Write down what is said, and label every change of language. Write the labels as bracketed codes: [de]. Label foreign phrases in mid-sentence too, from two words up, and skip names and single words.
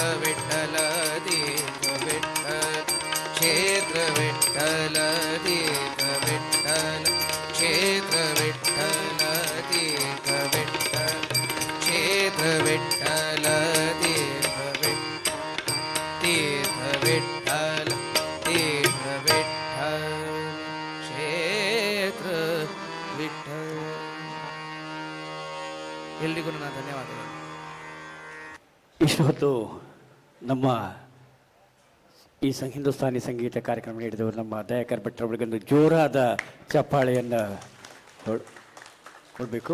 [mr] विठ्ठल तीर्थ विठ्ठल क्षेत्र विठ्ठल तीर्थ विठ्ठल क्षेत्र विठ्ठल तीर्थ विठ्ठल क्षेत्र विठ्ठल तीर्थ विठ्ठल तीर्थ विठ्ठल क्षेत्र ವಿಠ್ಠಲ. [kn] ಎಲ್ರಿಗೂ ನನ್ನ ಧನ್ಯವಾದಗಳು. ಇಷ್ಟು ಹೊತ್ತು ನಮ್ಮ ಈ ಹಿಂದೂಸ್ತಾನಿ ಸಂಗೀತ ಕಾರ್ಯಕ್ರಮ ನೀಡಿದವರು ನಮ್ಮ ದಯಾಕರ್ ಭಟ್ರವರಿಗೊಂದು ಜೋರಾದ ಚಪ್ಪಾಳೆಯನ್ನು ಕೊಡಬೇಕು.